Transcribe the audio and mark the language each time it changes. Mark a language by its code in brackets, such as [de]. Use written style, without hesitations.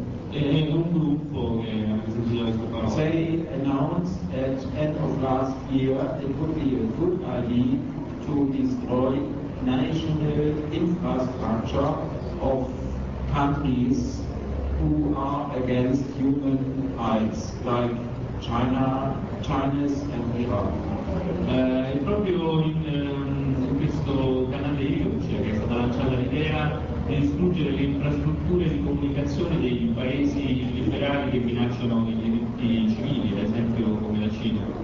[it] È un gruppo che ha sentito questa parola. [en] They announced at end of last year it would be a good idea to destroy national infrastructure of countries who are against human rights, like China and Iran. [it] Proprio in questo canale, cioè, che è stata lanciata l'idea e distruggere le infrastrutture di comunicazione dei paesi liberali che minacciano i diritti civili, ad esempio come la Cina.